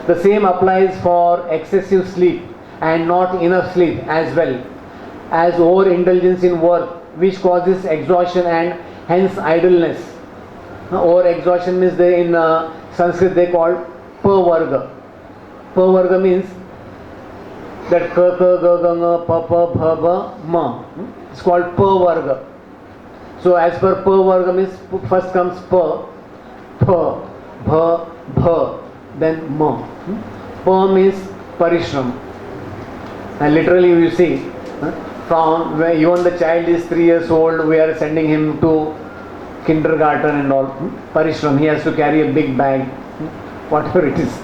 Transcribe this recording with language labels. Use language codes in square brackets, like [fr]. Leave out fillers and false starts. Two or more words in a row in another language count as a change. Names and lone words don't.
[en] The same applies for excessive sleep and not enough sleep as well as overindulgence in work, which causes exhaustion and hence idleness. Overexhaustion means in Sanskrit they call pavarga. Pavarga means that ka ka ga ga nga pa pa bha ba ma. It's called pavarga. So as per pavarga means first comes pa, pha, bha, bha, then ma. Pa means parishram. And literally you see, from when even the child is 3 years old, we are sending him to kindergarten and all. Parishram, he has to carry a big bag, whatever it is.